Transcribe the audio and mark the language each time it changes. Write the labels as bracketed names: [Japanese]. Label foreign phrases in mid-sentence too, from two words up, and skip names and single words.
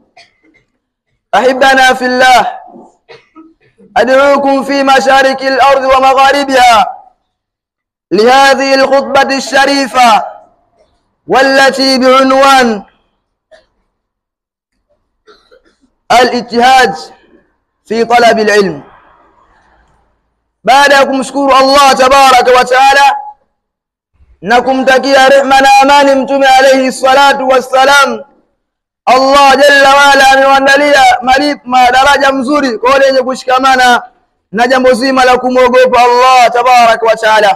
[Arabic] أحبنا في الله، أدعوكم في مشارق الأرض ومغاربها لهذه الخطبة الشريفة والتي بعنوان الاجتهاد في طلب العلم. [Swahili] baada ya kumshukuru [Arabic] الله تبارك وتعالى [Swahili] na kumtakia rehema na amani mtume [Arabic] عليه الصلاة والسلام, الله جل وعلا [Swahili] amewaandalia madaraja mzuri kwa wale wenye kushikamana na jambo zima la kumwogopa [Arabic] الله تبارك وتعالى.